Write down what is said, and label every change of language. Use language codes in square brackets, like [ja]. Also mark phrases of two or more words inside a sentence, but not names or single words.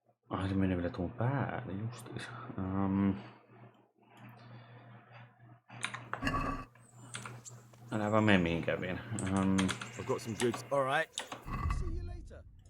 [fi] Ai se menee vielä tuon päälle justiis. Älä vaan mene mihinkään vielä. [en] I've got some goods. All right. See you later.